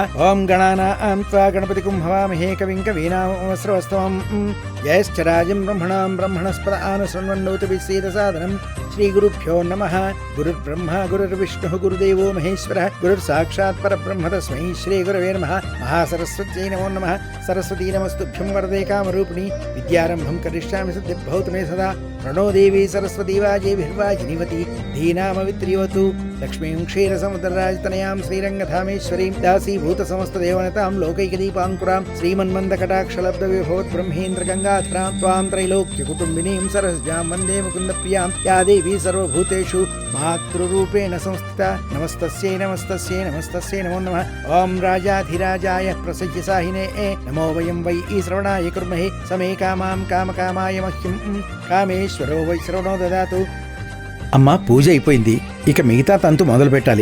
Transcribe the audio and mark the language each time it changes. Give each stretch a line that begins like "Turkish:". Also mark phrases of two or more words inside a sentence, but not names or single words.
Sanskrit: ఓం గణానాం త్వా గణపతిం హవామహే కవిం కవీనాముపమస్రవస్తవం. జ్యేష్ఠరాజం బ్రహ్మణాం బ్రహ్మణస్పద ఆనశృణ్వన్నోతిభిः सीदसादनं. श्रीगुरुभ्यो नमः. गुरुर्ब्रह्मा गुरुर्विष्णुः गुरुदेवो महेश्वरः. गुरुर्साक्षात् परब्रह्म तस्मै श्रीगुरवे नमः. महासरस्वत्यै नमो नमः. सरस्वती नमस्तुभ्यं वरदे कामरूपिणी. विद्यारम्भं करिष्यामि सिद्धिर्भवतु मे सदा. प्रणो देवी सरस्वती वाजेभिर्वाजिनीवती. धीनामवित्रियोतु. लक्ष्मीं क्षीरसमुद्रराजतनयां श्रीरङ्गधामेश्वरीं दासीभूतसमस्तदेवनतां लोकैकदीपाङ्कुरां श्रीमन्मन्दकटाक्षलब्धविभवत् ब्रह्मेन्द्रगङ्गाधरां त्वां त्रैलोक्यकुटुम्बिनीं सरसजां वन्दे मुकुन्दप्रियां या देवी దేవీ సర్వభూతేషు మాతృరూపేణ సంస్థిత నమస్తస్యై నమస్తస్యై నమస్తస్యై నమో నమః. ఓం రాజాధిరాజాయ ప్రసజ్యసాహినే నమో వయం వై ఈ శ్రవణాయ కుర్మహే సమే కామాం కామకామాయ మహ్యం కామేశ్వరో వై శ్రవణో దదాతు.
Telugu: అమ్మా, పూజ అయిపోయింది. ఇక మిగతా తంతు మొదలు పెట్టాలి.